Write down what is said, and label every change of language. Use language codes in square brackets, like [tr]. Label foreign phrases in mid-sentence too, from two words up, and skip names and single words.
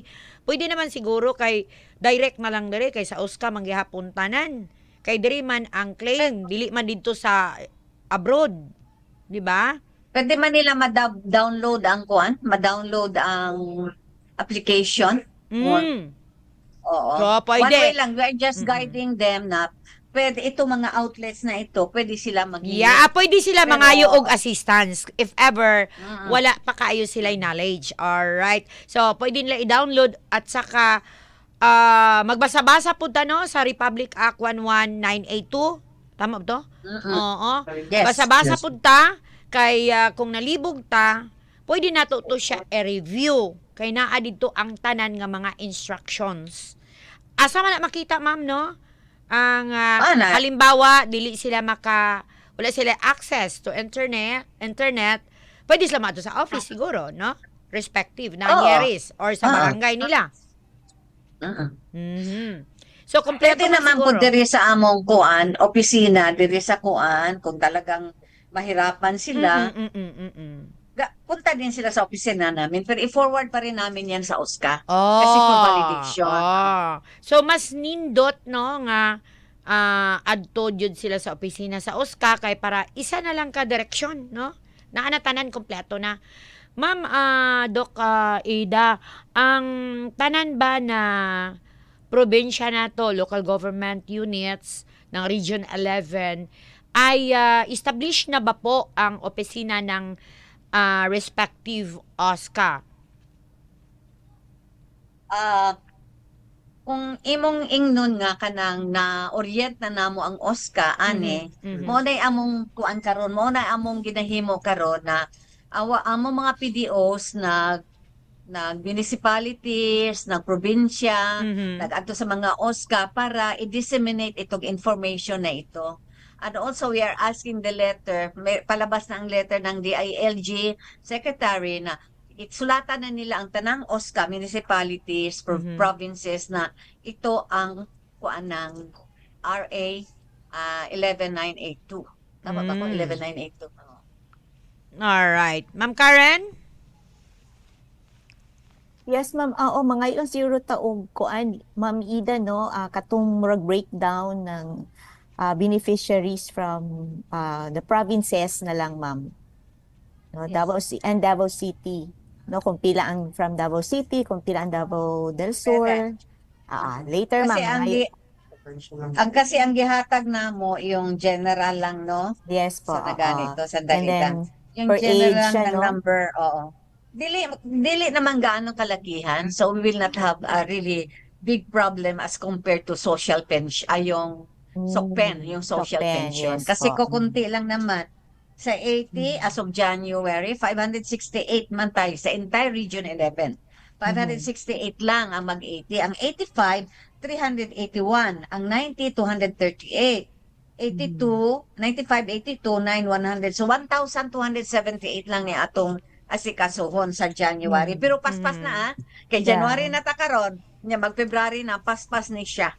[ceb] Pwede naman siguro kay direct na lang diri kay sa OSCA manggihapon tanan. Kay diri man ang claim, dili man dito sa abroad, di ba? Pwede man nila ma-download ang ma-download ang application. Mm. Oo. So, [en] One [ceb] pwede. [en] way [tl] lang, [en] we are just guiding them [tl] na pwede itong mga outlets na ito, pwede sila maghingi. [en] Yeah, [tl] pwede sila Pero- [ceb] mangayo og [en] assistance if ever Mm. [ceb] wala pa kaayo sila knowledge. [en] Alright. [tl] So, pwede nila i-download at saka magbasa-basa po no sa Republic Act 11982. [ceb] Tama ba to? Mm-mm. Oo. [en] Yes. [ceb] Basa-basa [en] Yes. [ceb] po ta kay kung nalibog ta, pwede nato to siya i-review kay naa dito ang tanan nga mga instructions. Asa man na makita ma'am no? Ang halimbawa dili sila wala sila [en] access to internet, [ceb] pwede sila mato sa office siguro, no? Respective na nangyari or sa Oo. barangay nila. Mm-mm. Mhm. So kompleto [tl] Pwede man naman po siguro. [ceb] diri sa among opisina, diri sa kung [tl] talagang mahirapan sila, punta din sila sa opisina namin, pero i-forward pa rin namin yan sa OSCA. Kasi [en] for validation. [ceb] So mas nindot no nga adto jud sila sa opisina sa OSCA kay para isa na lang ka direksyon, no? Naa na tanan kompleto na. [tl] Ma'am Doc Ida, [ceb] ang tanan ba na probinsya na to, [en] local government units [tl] ng Region 11 ay established na ba po ang opisina ng respective OSCA? [ceb] Kung imong ingnon nga kanang na-orient na namo ang OSCA, ane, Mhm. mo na among kuan karon, mo na among ginahimo karon na among mga PDOs nag municipalities, nag probinsya, Mhm. [tl] nag-adto sa mga OSCA para i-disseminate itong information na ito. [en] And also, we are asking the letter, [tl] palabas na ang letter ng DILG Secretary na sulatan na nila ang tanang OSCA, municipalities, Mhm. provinces na ito ang kuan ng RA 11982. [ceb] Tama ba ko? 11982. [en] Alright. Ma'am Karen? [ceb] Yes, ma'am. Oo, mga yung zero taog kuan, Ma'am Ida, no? Katong murag breakdown ng beneficiaries [en] from the provinces [ceb] na lang, ma'am. [en] No, Yes. [ceb] Davao City. No, kung pila ang from Davao City, kung pila ang Davao del Sur. [en] Later, [tl] Kasi ma'am. [ceb] kasi ang gihatag namo yung general lang, no? [en] Yes po. [tl] Sa ganito, sa [en] And [ceb] dalitan. [en] then, [tl] Yung [en] per general age, [tl] na ano? [ceb] number, oo. Dili naman gaano kalakihan, [en] so we will not have a really big problem as compared to social pension, [tl] yung SOCPEN, yung [en] social SOCPEN, pension. yes [tl] Kasi po. kukunti lang naman. Sa 80, [en] as of January, [tl] 568 man tayo sa entire Region 11. [ceb] 568 lang ang mag-80. Ang 85, 381. Ang 90, 238. 82, 95, 82, 9, 100. So 1,278 lang ni atong asikasuhon sa January. Pero paspas na kay January na ta karon, nya mag-February na paspas ni siya.